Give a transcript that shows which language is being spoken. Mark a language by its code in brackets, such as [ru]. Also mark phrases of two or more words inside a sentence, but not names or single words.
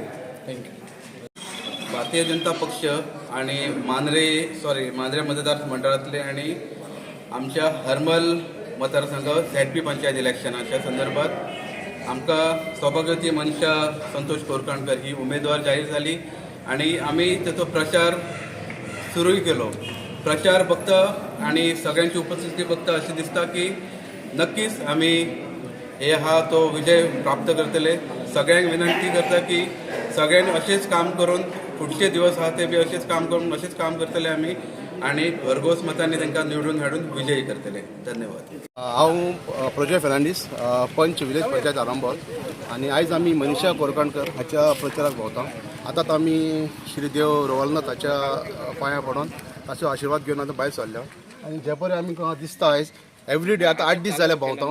[kok] थँक्यू. भारतीय जनता पक्ष आणि मांद्रे मतदार मंडळातले आणि आमच्या हरमल मतदारसंघ झेडपी पंचायत इलेक्शनाच्या संदर्भात आमकां सौभाग्यवती मनीषा संतोष कोरकणकर ही उमेदवार जाहीर झाली आणि आम्ही त्याचो प्रचार सुरूय केलो. प्रचार बघता आणि सगळ्यांची उपस्थिती बघता अशी दिसता की नक्कीच आम्ही हे हा तो विजय प्राप्त करतले. सगळ्यांक विनंती करता की सगळ्यांनी असेच काम करून पुढचे दिवस आहा ते बी असेच काम करून असेच काम करतले आम्ही आणि भरघोस मतांनी तांकां निवडून हाडून विजयी करतले. धन्यवाद. हांव प्रजय फेर्नांडीस, पंच विलेज पंचायत आरंबोल आणि आयज आमी मनीषा कोरकणकर हाच्या प्रचाराक भोंवता. आतां आमी श्री देव रवलनाथ हाच्या पांयां पडोन ताचो आशिर्वाद घेवन आतां भायर सरल्या आनी जे पळय आमकां दिसता आयज [en] every day [kok] आतां 8 दीस जाले भोंवता.